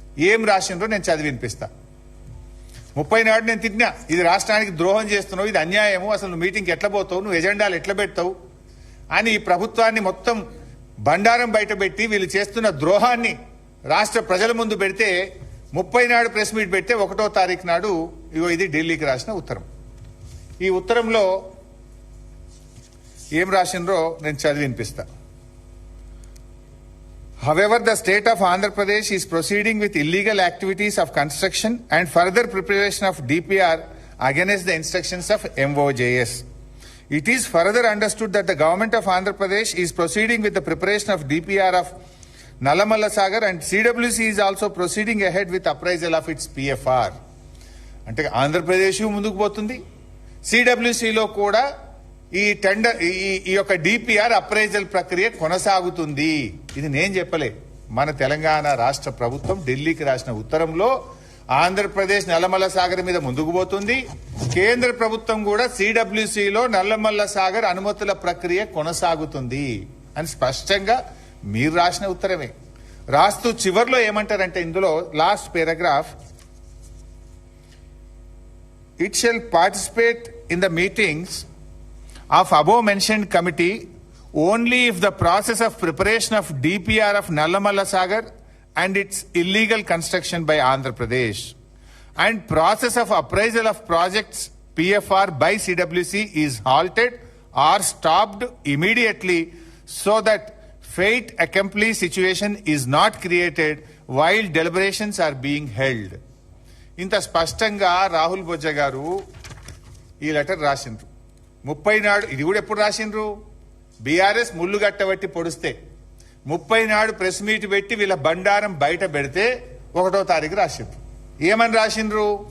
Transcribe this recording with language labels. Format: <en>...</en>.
<te>ఏం రాసిండ్రో నేను చదివి వినిపిస్తా. 30 నాడు నేను తిట్టినా, ఇది రాష్ట్రానికి ద్రోహం చేస్తున్నావు, ఇది అన్యాయము, అసలు నువ్వు మీటింగ్కి ఎట్లా పోతావు, నువ్వు ఎజెండాలు ఎట్లా పెడతావు అని ఈ ప్రభుత్వాన్ని మొత్తం బండారం బయట పెట్టి వీళ్ళు చేస్తున్న ద్రోహాన్ని రాష్ట్ర ప్రజల ముందు పెడితే 30 నాడు ప్రెస్ మీట్ పెడితే 1వ తారీఖు నాడు ఇగో ఇది ఢిల్లీకి రాసిన ఉత్తరం. ఈ ఉత్తరంలో ఏం రాసిండ్రో నేను చదివి వినిపిస్తా.</te> <en>However, the state of Andhra Pradesh is proceeding with illegal activities of construction and further preparation of DPR against the instructions of MOJS. It is further understood that the government of Andhra Pradesh is proceeding with the preparation of DPR of Nallamalla Sagar and CWC is also proceeding ahead with appraisal of its PFR.</en> <te>అంటే ఆంధ్రప్రదేశ్ ముందుకు పోతుంది, సిడబ్ల్యూసిలో కూడా ఈ tender ఈ యొక్క DPR appraisal ప్రక్రియ కొనసాగుతుంది. ఇది నేను చెప్పలే, మన తెలంగాణ రాష్ట్ర ప్రభుత్వం ఢిల్లీకి రాసిన ఉత్తరంలో ఆంధ్రప్రదేశ్ నల్లమల్ల సాగర్ మీద ముందుకు పోతుంది. కేంద్ర ప్రభుత్వం కూడా సిడబ్ల్యూసిలో నల్లమల్ల సాగర్ అనుమతుల ప్రక్రియ కొనసాగుతుంది అని స్పష్టంగా మీరు రాసిన ఉత్తరమే. రాస్తూ చివర్లో ఏమంటారంటే ఇందులో</te> <en>Last paragraph, it shall participate in the meetings of above mentioned committee only if the process of preparation of DPR of Nallamalla Sagar and its illegal construction by Andhra Pradesh and process of appraisal of projects PFR by CWC is halted or stopped immediately so that fate accomplished situation is not created while deliberations are being held.</en> <te>ఇంత స్పష్టంగా రాహుల్ బొజ్జ గారు ఈ letter రాసిండ్రు. 30 నాడు ఇది కూడా ఎప్పుడు రాసిండ్రు? BRS ముళ్ళు గట్టబట్టి పొడిస్తే 30 నాడు ప్రెస్ మీట్ పెట్టి వీళ్ళ బండారం బయట పెడితే 1వ తారీఖు రాసిండ్రు. ఏమని రాసిండ్రు?</te>